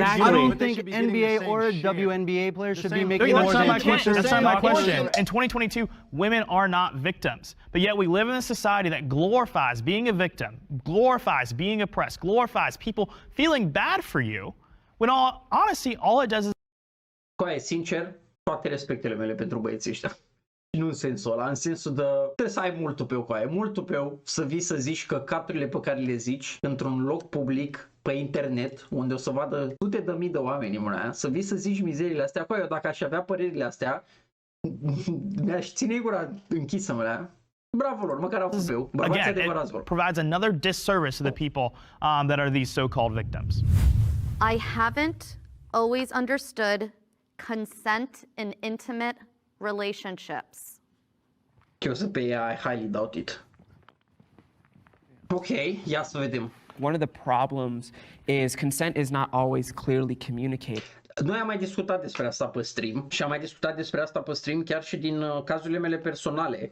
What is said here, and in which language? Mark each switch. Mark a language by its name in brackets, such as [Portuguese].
[English] I don't think NBA or WNBA players should be making more That's not than my question. teachers. That's not my question. In 2022, women are not victims. But yet we live in a society that glorifies being a victim, glorifies being oppressed, glorifies people feeling bad for you. When honestly, all it does is... [Romanian] Coaie, sincer, toate respectele mele pentru băieții ăștia. Nu în sensul ăla, în sensul de trebuie să ai mult tupeu, coaie, mult tupeu să vii să zici căcaturile pe care le zici într-un loc public, pe internet, unde o să vadă sute de mii de oameni, mâna, să vii să zici mizerile astea. Coaie, eu dacă aș avea părerile astea, mi-aș ține gura închisă, mâna. Bravo lor, măcar au tupeu. Bărbați adevărați vor. [English] Provides another disservice to the people that are these so-called victims. I haven't always understood consent in intimate relationships. [Romanian] Eu să pe ea, [English] I highly doubt it. [Romanian] Ok, ia să vedem. [English] One of the problems is consent is not always clearly communicated. [Romanian] Noi am mai discutat despre asta pe stream și am mai discutat despre asta pe stream chiar și din cazurile mele personale.